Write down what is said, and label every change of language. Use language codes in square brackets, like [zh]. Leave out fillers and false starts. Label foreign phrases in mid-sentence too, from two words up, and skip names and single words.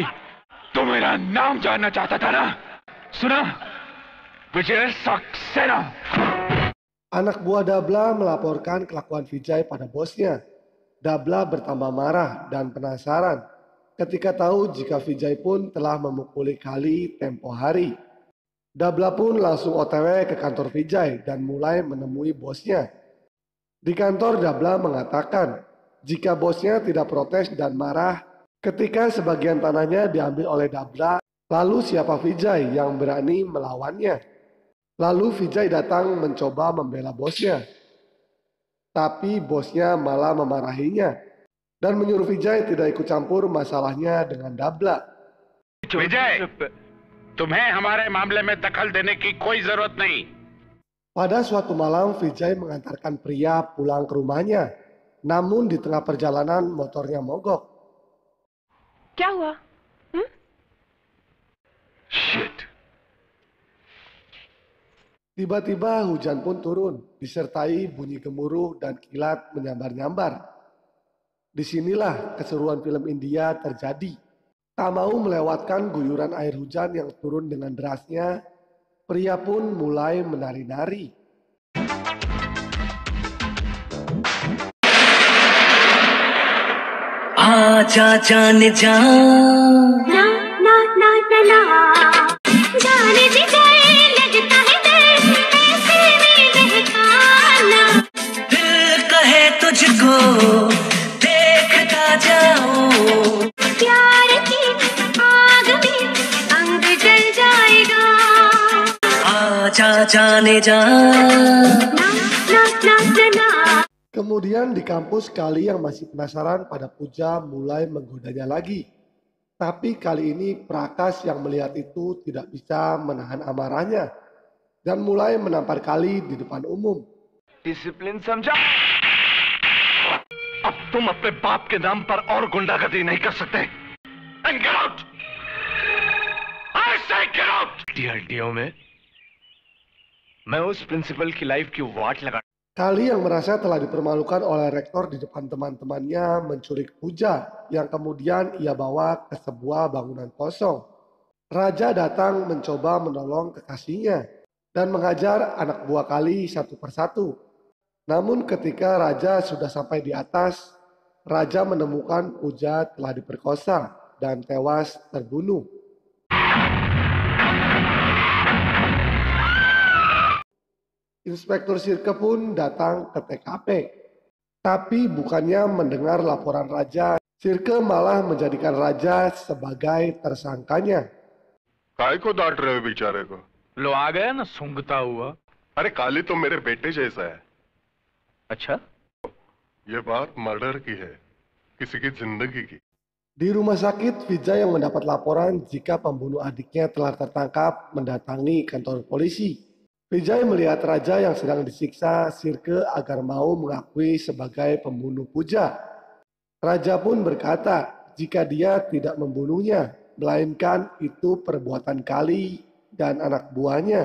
[hi] तो मेरा नाम जानना चाहता था ना? सुना? विजय सक्सेना। [id] Anak buah Dabla melaporkan kelakuan Vijay pada bosnya. Dabla bertambah marah dan penasaran ketika tahu jika Vijay pun telah memukuli Kali tempo hari. Dabla pun langsung OTW ke kantor Vijay dan mulai menemui bosnya. Di kantor, Dabla mengatakan jika bosnya tidak protes dan marah ketika sebagian tanahnya diambil oleh Dabla, lalu siapa Vijay yang berani melawannya? Lalu Vijay datang mencoba membela bosnya. Tapi bosnya malah memarahinya dan menyuruh Vijay tidak ikut campur masalahnya dengan Dabla. [hi] विजय, तुम्हें हमारे मामले में दखल देने की कोई जरूरत नहीं। [id] Pada suatu malam, Vijay mengantarkan pria pulang ke rumahnya. Namun di tengah perjalanan motornya mogok. [hi] क्या हुआ? Shit. [id] Tiba-tiba hujan pun turun, disertai bunyi gemuruh dan kilat menyambar-nyambar. Disinilah keseruan film India terjadi. Tak mau melewatkan guyuran air hujan yang turun dengan derasnya, pria pun mulai menari-nari. [hi] आजा जाने जा ना ना ना ना ना जाने भी जाए लगता है डर ऐसे में बहकाना दिल कहे तुझको देखता जाओ प्यार की आग में अंग जल जाएगा आजा जाने जा ना ना ना ना ना [id] Kemudian di kampus, Kali yang masih penasaran pada Puja mulai menggodanya lagi. Tapi kali ini Prakas yang melihat itu tidak bisa menahan amarahnya dan mulai menampar Kali di depan umum. [hi] डिसिप्लिन समझा? अब तुम अपने बाप के नाम पर और गुंडागर्दी नहीं कर सकते। [en] And get out! I say get out! [hi] हड्डियों में मैं उस प्रिंसिपल की लाइफ की वाट लगा। [id] Kali yang merasa telah dipermalukan oleh rektor di depan teman-temannya menculik Puja yang kemudian ia bawa ke sebuah bangunan kosong. Raja datang mencoba menolong kekasihnya dan menghajar anak buah Kali satu persatu. Namun ketika Raja sudah sampai di atas, Raja menemukan Puja telah diperkosa dan tewas terbunuh. Inspektur Sirke pun datang ke TKP. Tapi bukannya mendengar laporan Raja, Sirke malah menjadikan Raja sebagai tersangkanya. [hi] काय को डांट रहे हो बेचारे को? लो आ गया ना सूंघता हुआ। अरे काली तो मेरे बेटे जैसा है। अच्छा? ये बात मर्डर की है, किसी की जिंदगी की। [id] Di rumah sakit, Vijay yang mendapat laporan jika pembunuh adiknya telah tertangkap mendatangi kantor polisi. Vijay melihat Raja yang sedang disiksa Sirke agar mau mengakui sebagai pembunuh Puja. Raja pun berkata jika dia tidak membunuhnya, melainkan itu perbuatan Kali dan anak buahnya.